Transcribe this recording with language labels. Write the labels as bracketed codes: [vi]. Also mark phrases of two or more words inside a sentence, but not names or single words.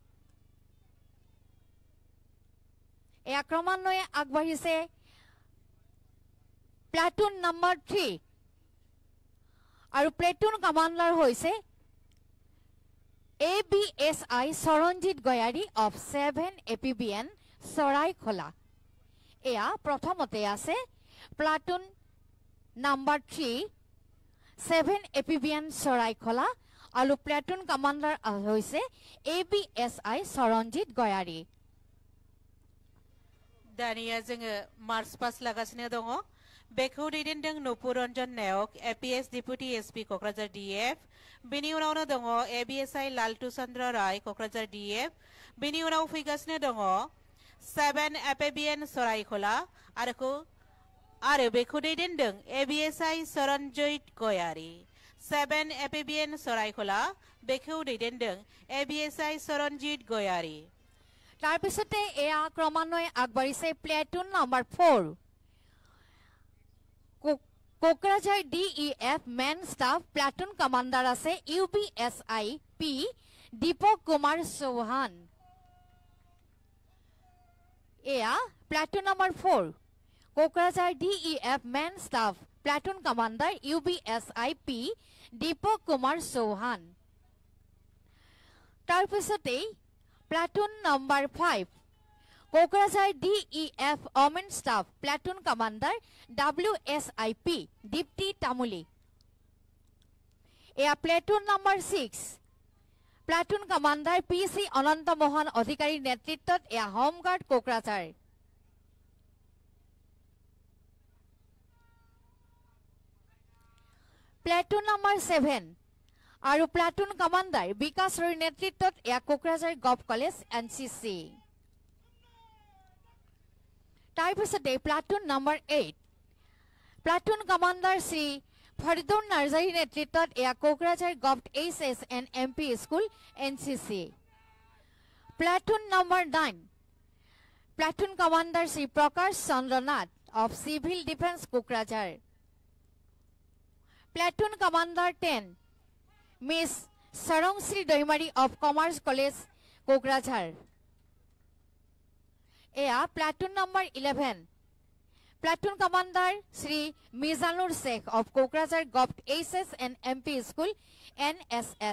[as] এয়া ক্ৰমান্বয়ে আগবাঢ়িছে [en] platoon number [as] 3 আৰু [en] platoon commander [as] হৈছে ABSI সৰঞ্জিত গয়াৰী অফ 7 APBN চৰাইখোলা এয়া প্ৰথমতে আছে [en] platoon number [as] 3 7 এপিবিএন চৰাইখলা আৰু [en] platoon commander [as] হৈছে ABSI সৰঞ্জিত গয়াৰী [brx] दानिया जोङो [en] march past [brx] लागासिनो दङ बेखौ दैदेनदों नुपुर रन्जन नायक APS [en] deputy SP [brx] कक्राझार DF बेनि उनावनो दङ ABSI लालटु चन्द्र राय कक्राझार DF बेनि उनाव फैगासिनो दङ 7 एपिबिएन सरायखला आरो बेखौ दैदेनदों ABSI सरनजित गयारी 7 एपिबिएन सरायखला बेखौ दैदेनदों ABSI सरनजित गयारी [as] তাৰ পিছতে এয়া ক্ৰমান্বয়ে আগবাঢ়িছে [en] platoon number [as] 4 কোকৰাঝাৰ [en] DEF men staff platoon commander [as] আছে UBSI P দীপক কুমাৰ চৌহান এয়া [en] platoon number [as] 4 কোকৰাঝাৰ [en] DEF men staff platoon commander [as] UBSI P দীপক কুমাৰ চৌহান তাৰ পিছতে [en] Platoon number 5 Kokrajhar DEF Omen Staff Platoon Commander WSIP Dipti Tamuli Ea Platoon number 6 Platoon Commander PC Ananta Mohan Adhikari [as] নেতৃত্বত এয়া [en] Home Guard Kokrajhar Platoon number [as] 7 আৰু [en] platoon commander [as] বিকাশ ৰয়ৰ নেতৃত্বত এয়া কোকৰাঝাৰ [en] Gov College NCC [as] তাৰ পিছতে [en] platoon number [as] 8 [en] platoon commander [as] শ্ৰী ফৰিদুন নাৰ্জাৰী নেতৃত্বত এয়া কোকৰাঝাৰ [en] Gov HS and MP School NCC platoon number [as] 9 [en] platoon commander [as] শ্ৰী প্ৰকাশ চন্দ্ৰনাথ [en] of civil defence [as] কোকৰাঝাৰ [en] platoon commander [as] 10 [en] Miss Sarongshri Doimari of Commerce College, Kokrajhar. Ea Platoon number 11. Platoon Commander Sri Mizanur Sheikh of Kokrajhar Gov SS and MP School, NSS.